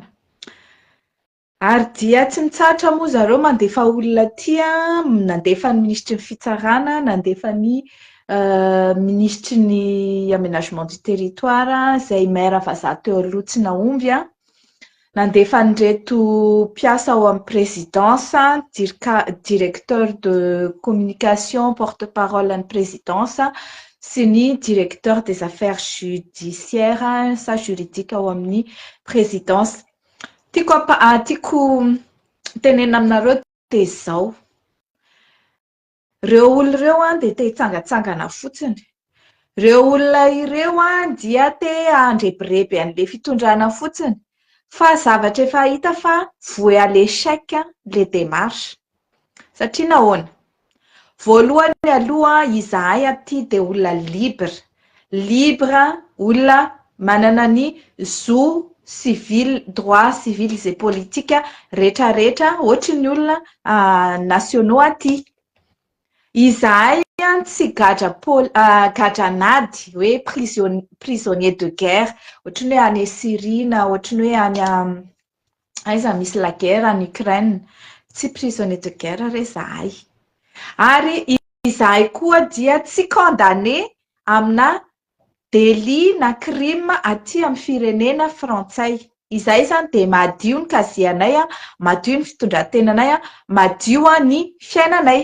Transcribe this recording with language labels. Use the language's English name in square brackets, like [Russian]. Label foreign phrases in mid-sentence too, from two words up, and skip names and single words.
[Malagasy] Ary dia tsy mitsahatra moa zareo mandefa olona tia, nandefa ny ministry ny fitsarana, nandefa ny ministry ny [French] aménagement du territoire, [Malagasy] izay maire vazaha teo aloha tsy naomby, nandefa an'ireto mpiasa ao amin'ny présidence, [French] directeur de communication, [Malagasy] porte-parole an'ny présidence, sy ny [French] directeur des affaires judiciaires [Malagasy] sa juridique ao amin'ny présidence. Tiako tenena aminareo dia izao. Ireo olona ireo dia te hitsangatsangana fotsiny. Ireo olona ireo dia te handrebireby an'ilay fitondrana fotsiny. Fa zavatra efa hita fa [French] voué à l'échec les démarches. [Malagasy] Satria nahoana? Voalohany aloha izahay aty dia olona libre, olona manana ny zo civil, [French] droit civil et politique [Malagasy] rehetrarehetra ohatry ny olona nationaux aty. Izahay tsy gadranady hoe [French] prisonnier de guerre, [Malagasy] ohatry ny hoe any Syrie na ohatry ny hoe any aiza misy [French] la guerre en Ukraine, [Malagasy] tsy [French] prisonnier de guerre [Malagasy] izahay. Ary izahay koa dia tsy condamné amina délit na crime aty amin'ny firenena frantsay. Izahay zany dia madio ny kazianay, madio ny fitondrantenanay, madio ny fiainanay.